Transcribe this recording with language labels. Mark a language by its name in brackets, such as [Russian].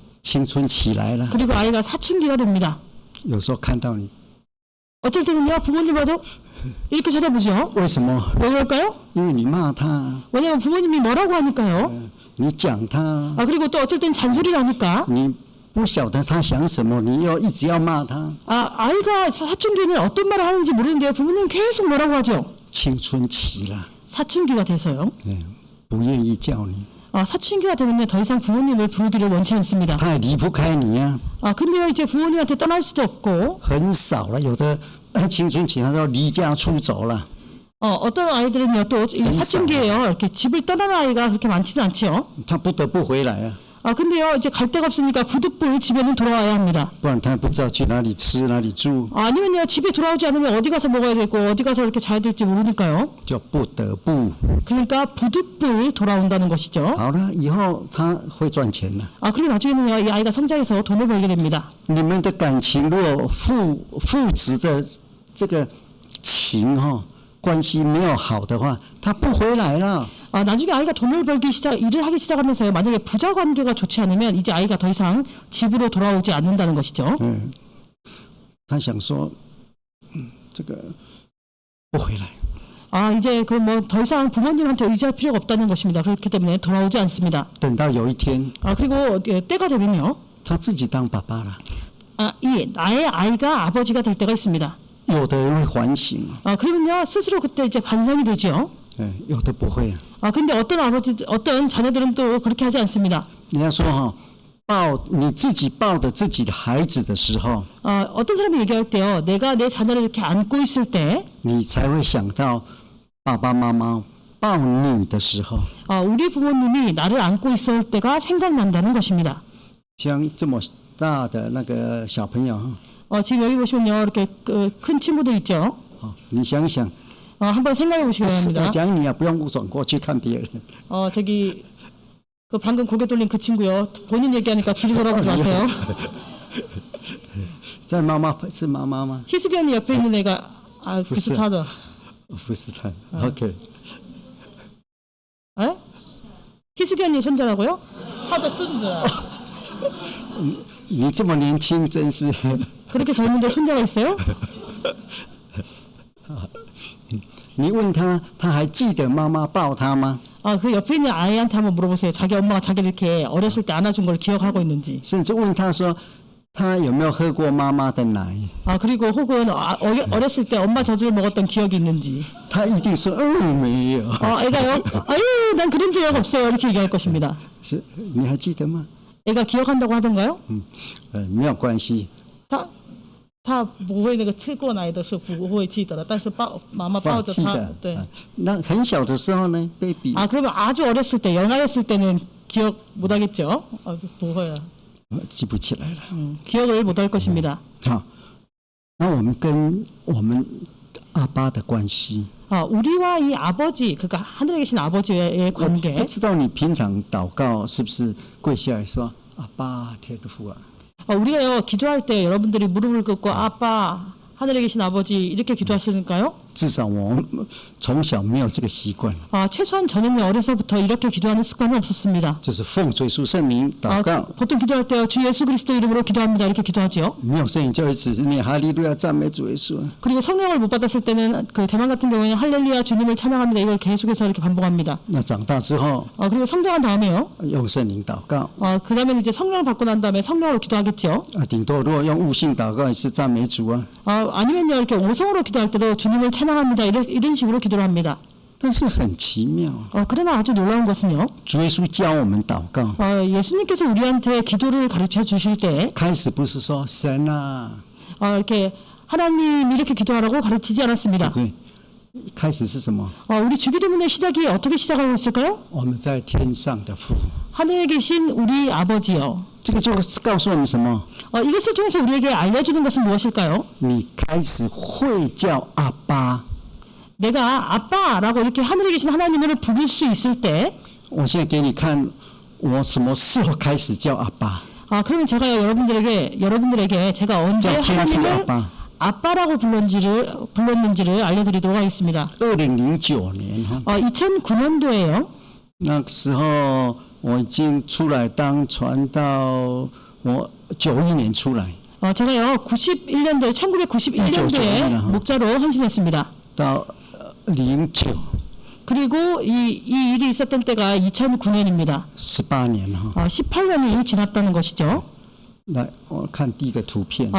[Chinese] 青春起来了。 [Korean] 그리고 아이가 사춘기가 됩니다. [Chinese] 有时候看到你， [Korean] 어쩔 때는요, 부모님과도 이렇게 쳐다보죠. [Chinese] 为什么？ [Korean] 왜 그럴까요? [Chinese] 因为你骂他， [Korean] 왜냐면 부모님이 뭐라고 하니까요. [Chinese] 你讲他， [Korean] 그리고 또 어쩔 땐 잔소리를 하니까. [Chinese] 你不晓得他想什么，你又一直要骂他。 [Korean] 아이가 사춘기에는 어떤 말을 하는지 모르는데요. 부모님 계속 뭐라고 하죠. [Chinese] 青春期了， [Korean] 사춘기가 돼서요. [Chinese] 不愿意叫你， [Korean] 사춘기가 되면 더 이상 부모님을 부르기를 원치 않습니다. [Chinese] 他也离不开你啊。 [Korean] 근데요, 이제 부모님한테 떠날 수도 없고, [Chinese] 很少了，有的青春期他都离家出走了。 [Korean] 어떤 아이들은요, 또 사춘기에요, 이렇게 집을 떠나는 아이가 그렇게 많지는 않죠. [Chinese] 他不得不回来啊， [Korean] 근데요, 이제 갈 데가 없으니까 부득불 집에는 돌아와야 합니다. [Chinese] 不然他不知道去哪里吃哪里住， [Korean] 아니면요, 집에 돌아오지 않으면 어디 가서 먹어야 되고, 어디 가서 이렇게 자야 될지 모르니까요. [Chinese] 就不得不。 [Korean] 그러니까 부득불 돌아온다는 것이죠. [Chinese] 好了，以后他会赚钱了。 [Korean] 그리고 나중에는요, 이 아이가 성장해서 돈을 벌게 됩니다. [Chinese] 你们的感情如果父子的这个情关系没有好的话，他不回来了。 [Korean] 나중에 아이가 돈을 일을 하기 시작하면서요, 만약에 부자 관계가 좋지 않으면 이제 아이가 더 이상 집으로 돌아오지 않는다는 것이죠. [Chinese] 他想说，这个不回来。 [Korean] 이제 그 뭐 더 이상 부모님한테 의지할 필요가 없다는 것입니다. 그렇기 때문에 돌아오지 않습니다. [Chinese] 等到有一天， [Korean] 그리고 때가 되면요, [Chinese] 他自己当爸爸了， [Korean] 나의 아이가 아버지가 될 때가 있습니다. [Chinese] 有的人会反省， [Korean] 그러면요, 스스로 그때 이제 반성이 되죠. [Chinese] 有的不会啊。 [Korean] 근데 어떤 자녀들은 또 그렇게 하지 않습니다. [Chinese] 人家说你自己抱着自己的孩子的时候， [Korean] 어떤 사람이 얘기할 때요, 내가 내 자녀를 이렇게 안고 있을 때, [Chinese] 你才会想到爸爸妈妈抱你的时候。 [Korean] 우리 부모님이 나를 안고 있을 때가 생각난다는 것입니다. [Chinese] 像这么大的那个小朋友， [Korean] 지금 여기 보시면요, 이렇게 큰 친구들 있죠. [Chinese] 你想想， [Korean] 한번 생각해 보시기 [Chinese] 我 [Korean] 바랍니다. [Chinese] 讲你啊，不用转过去看别人。 [Korean] 저기 방금 고개 돌린 그 친구요. 본인 얘기하니까 뒤로 돌아보지 마세요. [Chinese] 在妈妈是妈妈吗？ [Korean] 희숙이 언니 옆에 있는 애가 비슷하죠. [Chinese] 不是他。OK， [Korean] 희숙이 언니 손자라고요? 하도 손자. [Chinese] 你这么年轻，真是。 [Korean] 그렇게 젊은데 손자가 있어요? [Chinese] 你问他，他还记得妈妈抱他吗？ [Korean] 그 옆에 있는 아이한테 한번 물어보세요. 자기 엄마가 자기를 이렇게 어렸을 때 안아준 걸 기억하고 있는지. [Chinese] 甚至问他说，他有没有喝过妈妈的奶？ [Korean] 그리고 혹은 어렸을 때 엄마 젖을 먹었던 기억이 있는지. [Chinese] 他一定说，没有。 [Korean] 애가요? 아유, 난 그런 적 없어요. 이렇게 얘기할 것입니다. [Chinese] 是，你还记得吗？ [Korean] 애가 기억한다고 하던가요? [Chinese] 没有关系。他不会那个吃过奶的是不会记得了，但是妈妈抱着他，对。那很小的时候呢，baby。 [Korean] 그러면 아주 어렸을 때, 영아였을 때는 기억 못 하겠죠? [Chinese] 不会了。记不起来了。 [Korean] 기억을 못 할 것입니다. [Chinese] 好，那我们跟我们阿爸的关系。 [Korean] 우리와 이 아버지, 그러니까 하늘에 계신 아버지의 관계. [Chinese] 不知道你平常祷告是不是跪下来说阿爸天父啊？ [Korean] 우리가요, 기도할 때 여러분들이 무릎을 꿇고 아빠, 하늘에 계신 아버지 이렇게 기도하시는가요? [Chinese] 至少我从小没有这个习惯。 [Korean] 최소한 저는요, 어려서부터 이렇게 기도하는 습관이 없었습니다. [Chinese] 就是奉主耶稣圣名祷告。 [Korean] 보통 기도할 때요, 주 예수 그리스도 이름으로 기도합니다. 이렇게 기도하죠. [Chinese] 没有圣灵就会只是念哈利路亚赞美主耶稣。 [Korean] 그리고 성령을 못 받았을 때는 그 대만 같은 경우에는 할렐루야 주님을 찬양합니다. 이걸 계속해서 이렇게 반복합니다. [Chinese] 那长大之后， [Korean] 그리고 성장한 다음에요. [Chinese] 用圣灵祷告。 [Korean] 그 다음에 이제 성령을 받고 난 다음에 성령으로 기도하겠죠. [Chinese] 顶多如果用悟性祷告也是赞美主啊。 [Korean] 아니면요, 이렇게 오성으로 기도할 때도 주님을 찬양합니다. 이런 식으로 기도를 합니다. [Chinese] 但是很奇妙。 [Korean] 그러나 아주 놀라운 것은요. [Chinese] 主耶稣教我们祷告。 [Korean] 예수님께서 우리한테 기도를 가르쳐 주실 때 [Chinese] 开始不是说神啊， [Korean] 이렇게 하나님 이렇게 기도하라고 가르치지 않았습니다. [Chinese] 对，开始是什么？ [Korean] 우리 주기도문의 시작이 어떻게 시작하고 있을까요? [Chinese] 我们在天上的父。 [Korean] 하늘에 계신 우리 아버지요. [Chinese] 这个就是告诉我们什么？ [Korean] 이것을 통해서 우리에게 알려주는 것은 무엇일까요? [Chinese] 你开始会叫阿爸。 [Korean] 내가 아빠라고 이렇게 하늘에 계신 하나님을 부를 수 있을 때, [Chinese] 我现在给你看我什么时候开始叫阿爸。 [Korean] 그러면 제가 여러분들에게 제가 언제 자, 하나님을 아빠. 아빠라고 불렀는지를 알려드리도록 하겠습니다. [Chinese] 2009年哈， [Korean] 2009년도에요. [Chinese] 那个时候我已经出来当传道，我91年出来， [Korean] 제가요 91년도에 1991년도에 목자로 헌신했습니다. [Chinese] 到09 [Korean] 그리고 이 일이 있었던 때가 2009년입니다. [Chinese] 18年哈。 [Korean] 18년이 지났다는 것이죠. [Chinese] 来，我看第一个图片，